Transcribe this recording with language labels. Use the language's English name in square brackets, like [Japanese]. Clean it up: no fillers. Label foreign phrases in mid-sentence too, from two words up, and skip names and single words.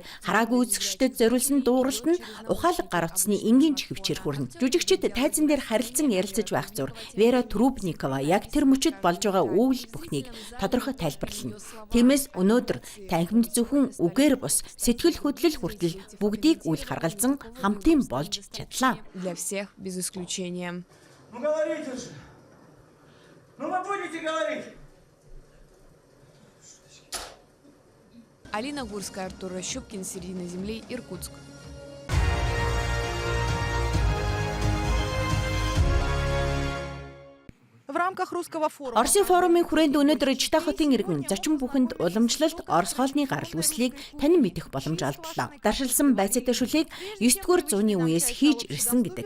[Mongolian] Хараагүй үзэгчдэд зориулсан дууралт нь ухаалаг гар утасны энгийн чихвчээр хүрнэ. Жүжигчид тайзан дээр харилцан ярилцаж байх зур Вера Трубникова яг тэр мөчөд болж байгаа үйл бүхнийг тодорхой тайлбарлана. Тиймээс өнөөдөр танхимд зөвхөн үгээр бус сэтгэл хөдлөл хүртэл бүгдийг үл харгалзан хамтын болж чадлаа. [Russian] Для всех без исключения. Ну говорите же. Ну вы будете говорить. Алина Гурская, Артур Щупкин, «Середина земли», Иркутск. [Mongolian] Оросын форумын хүрээнд өнөөдөр Житаа хотын иргэн зочин бүхэнд уламжлалт Орос хоолны гарал үүслийг танин мэдэх боломж олдлоо. Даршилсан байцаатай шүлийг 9-р зууны үеэс хийж ирсэн гэдэг.